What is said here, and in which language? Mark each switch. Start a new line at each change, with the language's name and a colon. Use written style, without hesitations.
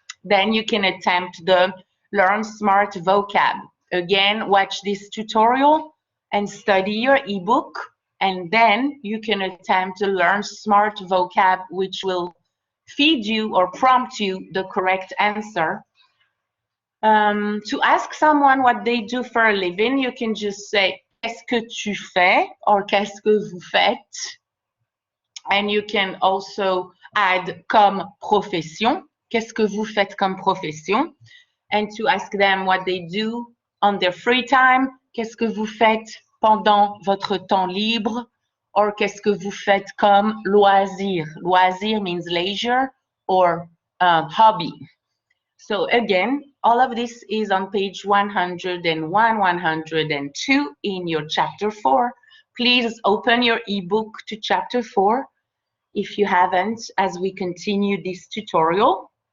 English: Then you can attempt the Learn Smart vocab. Again, watch this tutorial and study your ebook, and then you can attempt to learn smart vocab, which will feed you or prompt you the correct answer. To ask someone what they do for a living, you can just say
French: qu'est-ce que tu fais
English: or
French: qu'est-ce que vous faites.
English: And you can also add
French: comme profession. Qu'est-ce que vous faites comme profession?
English: And to ask them what they do on their free time.
French: Qu'est-ce que vous faites pendant votre temps libre? Or qu'est-ce que vous faites comme loisir?
English: Loisir means leisure or hobby. So again, all of this is on page 101, 102 in your chapter 4. Please open your ebook to chapter 4 if you haven't, as we continue this tutorial.